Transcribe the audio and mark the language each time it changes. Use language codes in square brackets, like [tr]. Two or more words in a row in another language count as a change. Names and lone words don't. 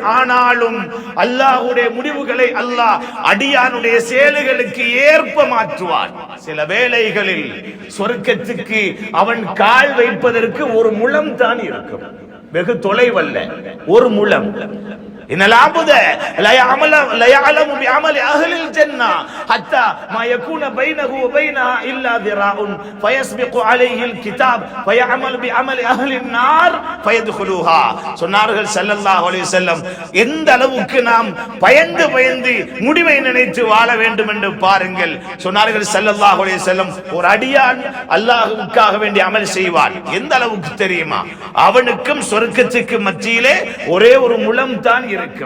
[ta] ஆனாலும் அல்லாஹ்வுடைய முடிவுகளை அல்லாஹ் அடியானுடைய செயல்களுக்கு ஏற்ப மாற்றுவான். சில வேளைகளில் சொர்க்கத்துக்கு அவன் கால் வைப்பதற்கு ஒரு முழம் தான் இருக்கும், வெகு தொலைவல்ல, ஒரு முழம். [ar] இன்னலாபுத لا يعلم بعمل اهل الجنه حتى ما يكون بينه وبينها الا ذراع فيسبق عليه الكتاب فيعمل بعمل اهل النار فيدخلوها. [ta] சொன்னார்கள் [ar] صلى الله عليه وسلم, [ta] எந்த அளவுக்கு நாம் பயந்து பயந்து முடிவை நினைத்து வாழ வேண்டும் என்று பாருங்கள். சொன்னார்கள் [ar] صلى الله عليه وسلم, [ta] ஒரு அடியான் அல்லாஹ்வுக்காக வேண்டி அமல் செய்வான். எந்த அளவுக்கு தெரியுமா? அவனுக்கும் சொர்க்கத்துக்கு மத்தியிலே ஒரே ஒரு முழம் தான் இருக்கும்.